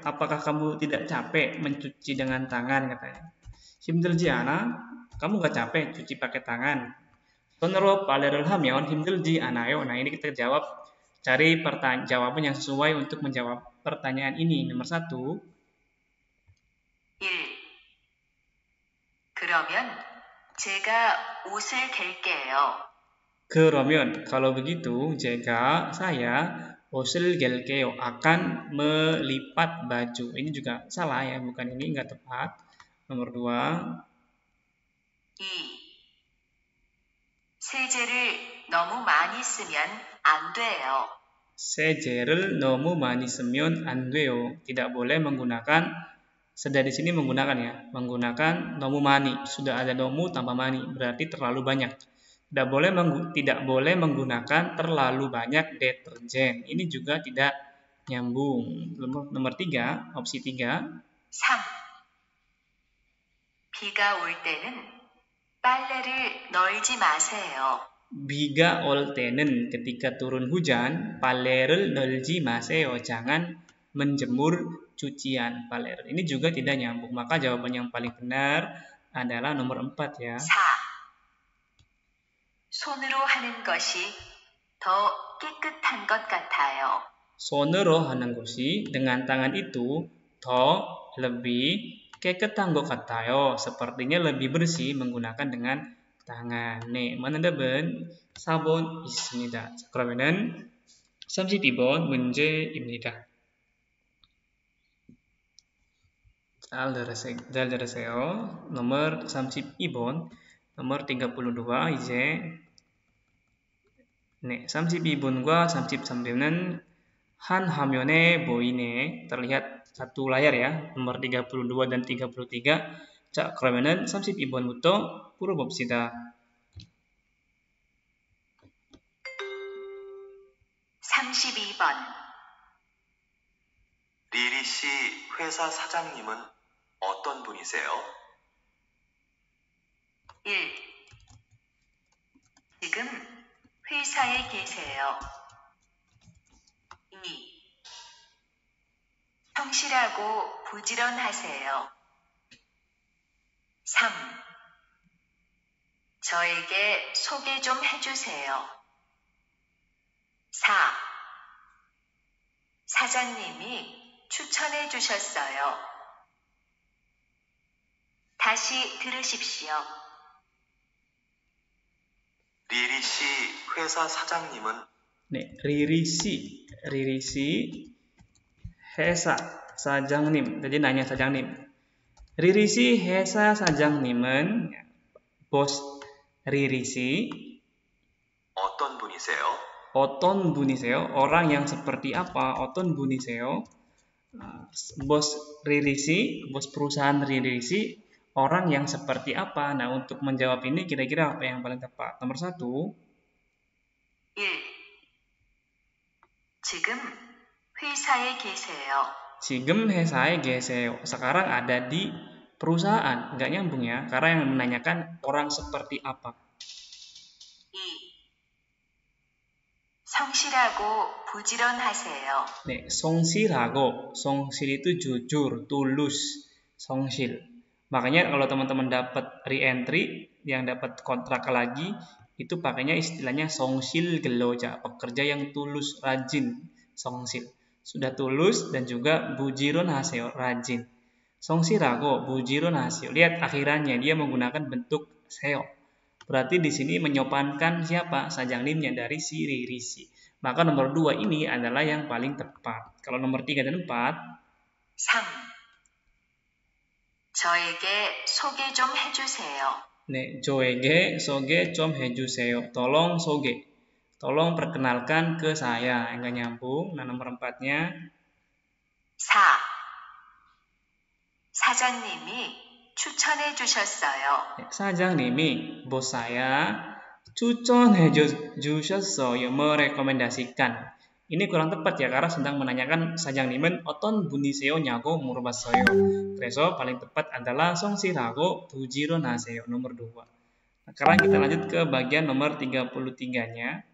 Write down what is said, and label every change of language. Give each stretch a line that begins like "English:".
Indonesian: Apakah kamu tidak capek mencuci dengan tangan katanya?
Korean: 힘들지 않아?
Indonesian: Kamu gak capek cuci pakai tangan?
Korean: 손으로 빨래를 하면 힘들지 않아요?
Indonesian: Nah, ini kita jawab, cari jawaban yang sesuai untuk menjawab pertanyaan ini. Nomor 1.
Korean: 1. 그러면 제가 옷을 갤게요.
Indonesian: 그러면 kalau begitu, saya
Korean: 옷을 갤게요
Indonesian: akan melipat baju. Ini juga salah ya, bukan ini enggak tepat. Nomor 2.
Korean: 2. 세제를 너무 많이 쓰면 안 돼요. 세제를 너무 많이 쓰면 안 돼요.
Indonesian: Tidak boleh menggunakan, sudah di sini menggunakan ya, menggunakan
Korean: 너무 많이.
Indonesian: Sudah ada 너무 tambah 많이, berarti terlalu banyak. Tidak boleh menggunakan terlalu banyak deterjen. Ini juga tidak nyambung. Nomor 3, opsi 3.
Korean: 3. 비가 올 때는 빨래를 널지 마세요. 비가 올 때는
Indonesian: ketika turun hujan,
Korean: 빨래를 널지 마세요.
Indonesian: Jangan menjemur cucian
Korean: 빨래를.
Indonesian: Ini juga tidak nyambung. Maka jawaban yang paling benar adalah nomor 4 ya.
Korean: 4. 손으로 하는 것이 더 깨끗한 것 같아요. 손으로 하는 것이
Indonesian: dengan tangan itu
Korean: 더
Indonesian: lebih
Korean: 깨끗한 것 같아요.
Indonesian: sepertinya lebih bersih menggunakan dengan tangan.
Korean: 네, 정답은 4번 있습니다. 자, 그러면은 32번 문제입니다. 잘 들으세요.
Indonesian: nomor 32번, nomor 32
Korean: 이제 네, 32번과 33번은 한 화면에 보이네.
Indonesian: terlihat satu layar ya, nomor 32 dan 33.
Korean: 자, 그러면은 32번부터 풀어봅시다. 32번. 리리 씨 회사 사장님은 어떤 분이세요? 1. 지금 회사에 계세요. 2. 성실하고 부지런하세요. 3. 저에게 소개 좀 해주세요. 4. 사장님이 추천해 주셨어요. 다시 들으십시오. 리리 씨 회사 사장님은 네, Riri si 회사 사장님.
Indonesian: Jadi nanya 사장님. Riri si
Korean: 회사 사장님은
Indonesian: bos Riri si
Korean: 어떤 분이세요? 어떤 분이세요?
Indonesian: orang yang seperti apa?
Korean: 어떤 분이세요?
Indonesian: Bos Riri si, bos perusahaan Riri si, orang yang seperti apa? Nah, untuk menjawab ini kira-kira apa yang paling tepat? Nomor 1.
Korean: 1. 지금 회사에 계세요. 지금 회사에 계세요.
Indonesian: Sekarang ada di perusahaan. Nggak nyambung ya, karena yang menanyakan orang seperti apa.
Korean: 2. 성실하고 부지런하세요. 네, 성실하고, 성실
Indonesian: itu jujur, tulus,
Korean: 성실.
Indonesian: Makanya kalau teman-teman dapat re-entry, yang dapat kontrak lagi, itu pakainya istilahnya
Korean: 성실 근로자,
Indonesian: pekerja yang tulus, rajin, 성실. Sudah tulus dan juga
Korean: 부지런하세요,
Indonesian: rajin.
Korean: 성실하고 부지런하세요.
Indonesian: Lihat akhirannya, dia menggunakan bentuk seo. Berarti di sini menyopankan siapa? Sajangnimnya dari si Riri si. Maka nomor 2 ini adalah yang paling tepat. Kalau nomor 3 dan 4.
Korean: 3. 저에게 소개 좀 해주세요. 네, 저에게 소개 좀 해주세요.
Indonesian: Tolong soge. Tolong perkenalkan ke saya. Enggak nyambung. Nah, nomor 4-nya.
Korean: 4. 사장님이 추천해 주셨어요. 네, 사장님이
Indonesian: bos saya
Korean: 추천해 주셨어요.
Indonesian: merekomendasikan. Ini kurang tepat ya, karena sedang menanyakan
Korean: 사장님은 어떤 분이세요냐고 물어봤어요.
Indonesian: 그래서 paling tepat adalah
Korean: 성실하고 부지런하세요.
Indonesian: nomor 2. Nah, sekarang kita lanjut ke bagian nomor 33-nya.